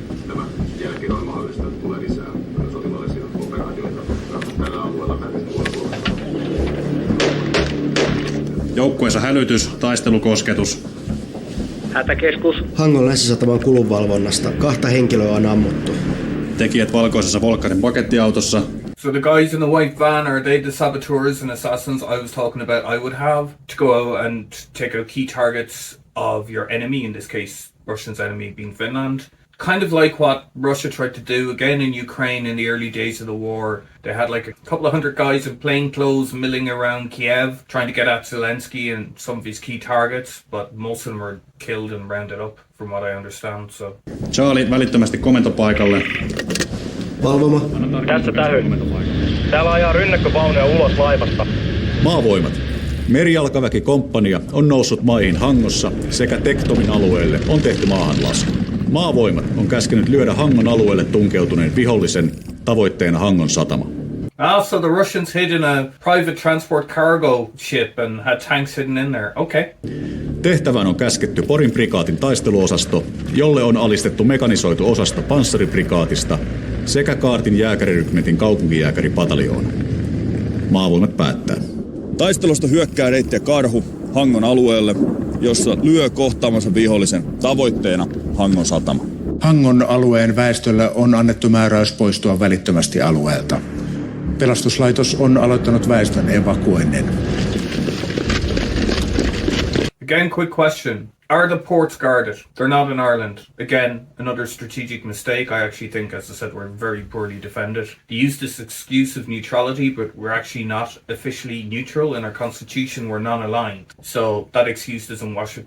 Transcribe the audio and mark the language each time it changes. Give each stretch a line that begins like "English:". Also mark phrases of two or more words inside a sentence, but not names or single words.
Finnish: Tämän jälkeen on mahdollista, että tulee lisää sotilaallisia operaatioita tällä alueella tai myös muualla Suomessa. Joukkueensa hälytys, taistelukosketus. Hätäkeskus. Hangon länsisataman kulunvalvonnasta 2 henkilöä on ammuttu. Tekijät valkoisessa Volkkarin pakettiautossa.
English: So the guys in the white van, are they the saboteurs and assassins I was talking about I would have to go out and take out key targets of your enemy, in this case Russia's enemy being Finland? Kind of like what Russia tried to do again in Ukraine in the early days of the war. They had like a couple of hundred guys in plain clothes milling around Kiev trying to get at Zelensky and some of his key targets, but most of them were killed and rounded up from what I understand. So
Finnish: Charlie välittömästi komentopaikalle. Valvoma. Tässä tähy. Täällä ajaa rynnäkkövaunuja ulos laivasta. Maavoimat. Merijalkaväkikomppania on noussut maihin Hangossa sekä Tektomin alueelle on tehty maahanlasku. Maavoimat on käskenyt lyödä Hangon alueelle tunkeutuneen vihollisen, tavoitteena Hangon satama.
English: So the Russians hid in a private transport cargo ship and had tanks hidden in there. Okay.
Finnish: Tehtävään on käsketty Porin prikaatin taisteluosasto, jolle on alistettu mekanisoitu osasto panssariprikaatista sekä Kaartin jääkärirykmentin kaupunkijääkäripataljoona. Maavoimat päättää. Taistelusta hyökkää reittiä Karhu Hangon alueelle, jossa lyö kohtaamansa vihollisen, tavoitteena Hangon satama. Hangon alueen väestöllä on annettu määräys poistua välittömästi alueelta. Pelastuslaitos on aloittanut väestön evakuoinnin.
English: Again, quick question. Are the ports guarded? They're not in Ireland. Again, another strategic mistake. I actually think, as I said, we're very poorly defended. They use this excuse of neutrality, but we're actually not officially neutral. In our constitution, we're non-aligned. So that excuse doesn't wash with me.